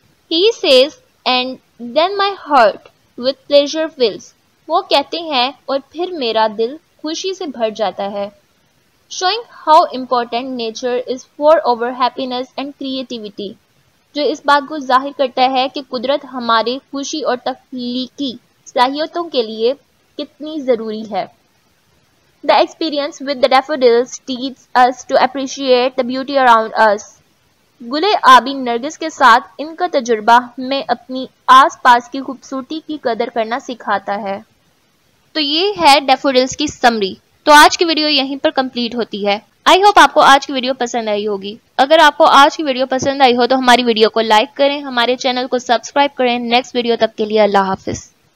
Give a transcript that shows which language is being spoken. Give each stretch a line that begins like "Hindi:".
English: He says and then my heart with pleasure fills.
Urdu: وہ کہتے ہیں اور پھر میرا دل خوشی سے بھر جاتا ہے.
English: Showing how important nature is for our happiness and creativity.
Urdu: جو اس بات کو ظاہر کرتا ہے کہ قدرت ہمارے خوشی اور تخلیقی صلاحیتوں کے لیے کتنی ضروری ہے.
English: The experience with the daffodils teaches us to appreciate the beauty around us.
Urdu: گلے آبی نرگس کے ساتھ ان کا تجربہ ہمیں اپنی آس پاس کی خوبصورتی کی قدر کرنا سکھاتا ہے. تو یہ ہے ڈیفوڈلز کی سمری. تو آج کی ویڈیو یہیں پر کمپلیٹ ہوتی ہے. آئی ہوپ آپ کو آج کی ویڈیو پسند آئی ہوگی. اگر آپ کو آج کی ویڈیو پسند آئی ہو تو ہماری ویڈیو کو لائک کریں, ہمارے چینل کو سبسکرائب کریں. نیکسٹ ویڈیو تک کے لیے اللہ حافظ.